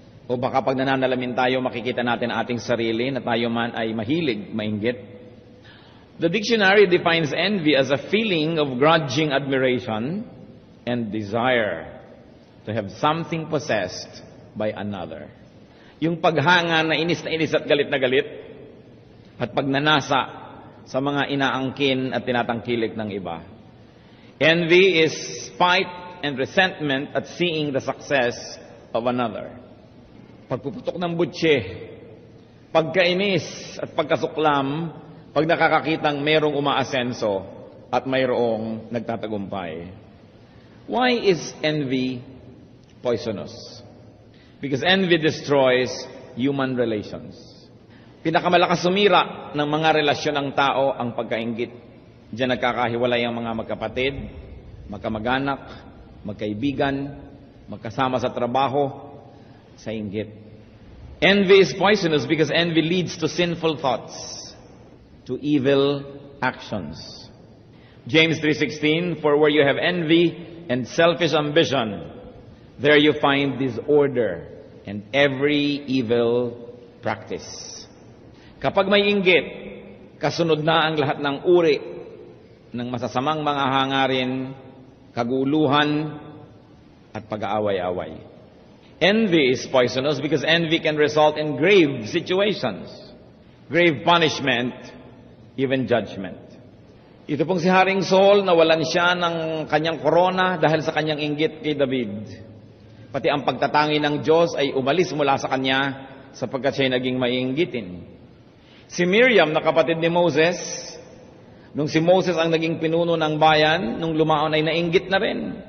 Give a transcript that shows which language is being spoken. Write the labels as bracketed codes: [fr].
[tl] O baka pag nananalamin tayo, makikita natin ating sarili na tayo man ay mahilig mainggit? [en] The dictionary defines envy as a feeling of grudging admiration and desire to have something possessed by another. [tl] Yung paghanga na inis at galit na galit at pagnanasa sa mga inaangkin at tinatangkilik ng iba. [en] Envy is spite and resentment at seeing the success of another. [tl] Pagpuputok ng butse, pagkainis at pagkasuklam, pag nakakakitang mayroong umaasenso at mayroong nagtatagumpay. [en] Why is envy poisonous? Because envy destroys human relations. [tl] Pinakamalakas sumira ng mga relasyon ng tao ang pagkainggit. Diyan nagkakahiwalay ang mga magkapatid, magkamag-anak, magkaibigan, magkasama sa trabaho, sa inggit. [en] Envy is poisonous because envy leads to sinful thoughts, to evil actions. James 3:16, for where you have envy and selfish ambition, there you find disorder and every evil practice. [tl] Kapag may inggit, kasunod na ang lahat ng uri ng masasamang mga hangarin, kaguluhan, at pag-aaway-away. [en] Envy is poisonous because envy can result in grave situations, grave punishment, even judgment. [tl] Ito pong si Haring Saul, nawalan siya ng kanyang korona dahil sa kanyang inggit kay David. Pati ang pagtatangi ng Diyos ay umalis mula sa kanya sapagkat siya naging maiinggitin. Si Miriam, na kapatid ni Moses, nung si Moses ang naging pinuno ng bayan, nung lumaon ay nainggit na rin.